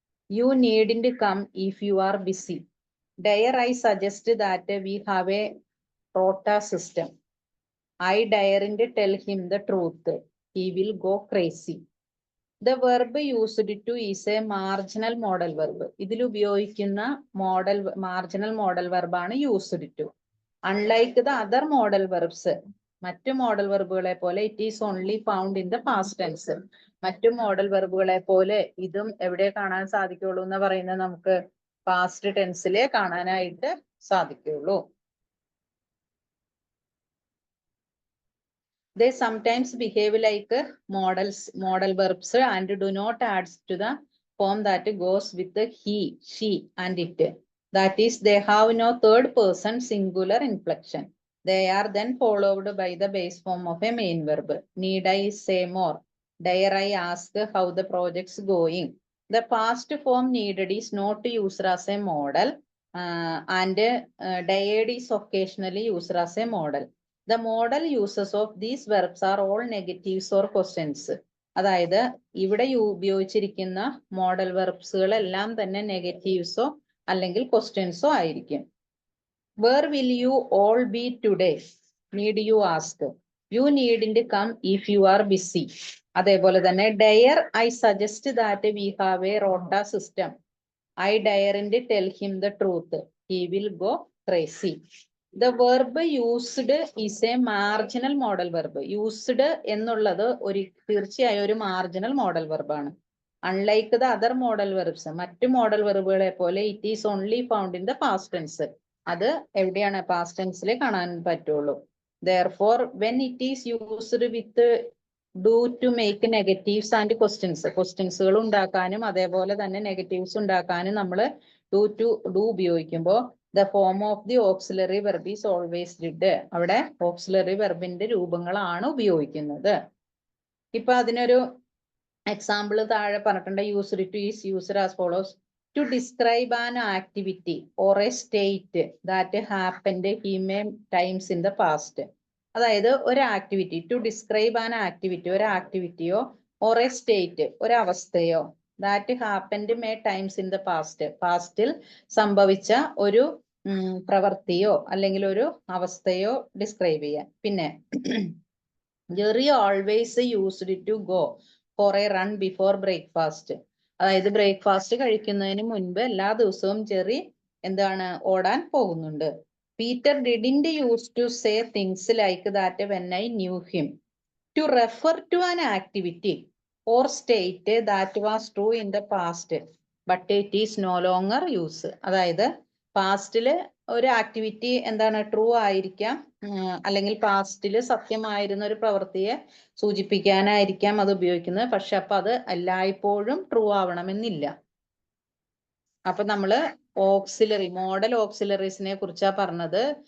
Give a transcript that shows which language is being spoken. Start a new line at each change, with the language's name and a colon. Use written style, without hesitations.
English: You needn't come if you are busy. Dare I suggest that we have a rota system. I daren't tell him the truth. He will go crazy. The verb used to is a marginal modal verb.
Malayalam: ഇതിൽ ഉപയോഗിക്കുന്ന marginal modal verb ആണ് used to.
English: Unlike the other modal verbs,
Malayalam: മറ്റു model വെർബുകളെ പോലെ
English: It is only found in the past tense.
Malayalam: മറ്റു model വെർബുകളെ പോലെ ഇതും എവിടെ കാണാൻ സാധിക്കുള്ളൂ എന്ന് പറയുന്നത് നമുക്ക് പാസ്റ്റ് ടെൻസിലെ കാണാനായിട്ട് സാധിക്കുള്ളൂ.
English: They sometimes behave like model verbs and do not add to the form that goes with the he, she and it. That is, they have no third person singular inflection. They are then followed by the base form of a main verb. Need I say more? Dare I ask how the project's going? The past form needed is not used as a model, and dared is occasionally used as a model. The model uses of these verbs are all negatives or questions.
Malayalam: അതായത് ഇവിടെ ഉപയോഗിച്ചിരിക്കുന്ന model വെർബ്സുകൾ എല്ലാം തന്നെ നെഗറ്റീവ്സോ അല്ലെങ്കിൽ ക്വസ്റ്റ്യൻസോ ആയിരിക്കും.
English: Where will you all be today? Need you ask. You needn't come if you are busy.
Malayalam: അതേപോലെ തന്നെ
English: dare I suggest that we have a rota system. I daren't tell him the truth. He will go crazy. The verb used is a marginal model verb.
Malayalam: Used എന്നുള്ളത് തീർച്ചയായും ഒരു marginal modal verb ആണ്.
English: Unlike the other model verbs,
Malayalam: മറ്റു model വെർബുകളെ പോലെ
English: it is only found in the past tense.
Malayalam: അത് എവിടെയാണ് past tense കാണാൻ പറ്റുള്ളൂ.
English: Therefore, when it is used with do to make negatives and questions,
Malayalam: ക്വസ്റ്റ്യൻസുകൾ ഉണ്ടാക്കാനും അതേപോലെ തന്നെ നെഗറ്റീവ്സ് ഉണ്ടാക്കാനും നമ്മൾ do ഉപയോഗിക്കുമ്പോൾ
English: the form of the auxiliary verb is always did.
Malayalam: അവിടെ auxiliary verbന്റെ രൂപങ്ങളാണ് ഉപയോഗിക്കുന്നത്. ഇപ്പൊ അതിനൊരു എക്സാമ്പിൾ താഴെ പറഞ്ഞിട്ടുണ്ട്.
English: Used to is used as follows: to describe an activity or a state that happened many times in the past.
Malayalam: അതായത് ഒരു activity,
English: to describe an activity,
Malayalam: ഒരു ആക്ടിവിറ്റിയോ
English: or a state,
Malayalam: ഒരു അവസ്ഥയോ,
English: that happened many times in the past,
Malayalam: പാസ്റ്റിൽ സംഭവിച്ച ഒരു പ്രവൃത്തിയോ അല്ലെങ്കിൽ ഒരു അവസ്ഥയോ describe ചെയ്യാൻ.
English: പിന്നെ Jerry always used to go for a run before breakfast.
Malayalam: അതായത് ബ്രേക്ക്ഫാസ്റ്റ് കഴിക്കുന്നതിന് മുൻപ് എല്ലാ ദിവസവും ജെറി എന്താണ് ഓടാൻ പോകുന്നുണ്ട്.
English: Peter didn't use to say things like that when I knew him. To refer to an activity or state that was true in the past but it is no longer use.
Malayalam: അതായത് പാസ്റ്റില് ഒരു activity എന്താണ് true ആയിരിക്കാം, അല്ലെങ്കിൽ പാസ്റ്റില് സത്യമായിരുന്ന ഒരു പ്രവൃത്തിയെ സൂചിപ്പിക്കാനായിരിക്കാം അത് ഉപയോഗിക്കുന്നത്. പക്ഷെ അപ്പൊ അത് എല്ലായ്പ്പോഴും ട്രൂ ആവണമെന്നില്ല. അപ്പൊ നമ്മള് ഓക്സിലറി മോഡൽ ഓക്സിലറീസിനെ കുറിച്ചാ പറഞ്ഞത്.